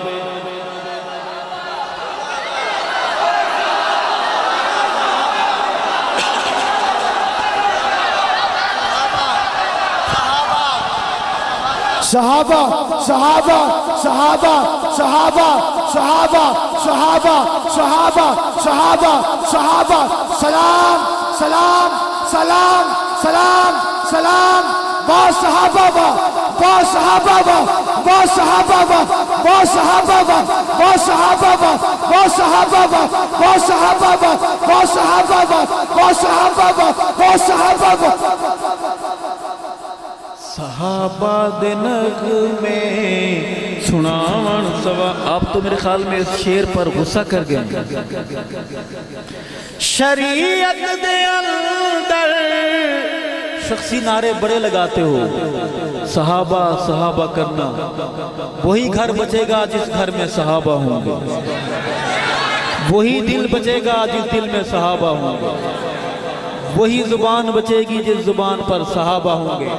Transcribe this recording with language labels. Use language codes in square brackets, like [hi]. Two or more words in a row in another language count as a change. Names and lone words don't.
[ur] صحابہ صحابہ صحابہ صحابہ صحابہ صحابہ صحابہ صحابہ صحابہ، سلام سلام سلام سلام سلام، با صحابہ با، با صحابہ با، با صحابہ با، با صحابہ با، با صحابہ با، با صحابہ با، با صحابہ با، با صحابہ با، با صحابہ با، با صحابہ با۔ [pa] صحابہ دے نغمے سناون ثوابے۔ [ur] آپ تو میرے خیال میں اس شعر پر غصہ کر گئے۔ [pa] شریعت دے اندر [ur] شخصی نعرے بڑے لگاتے ہو، صحابہ صحابہ کرنا، وہی گھر بچے گا جس گھر میں صحابہ ہوں گے، وہی دل بچے گا جس دل میں صحابہ ہوں گے، وہی زبان بچے گی جس زبان پر صحابہ ہوں گے۔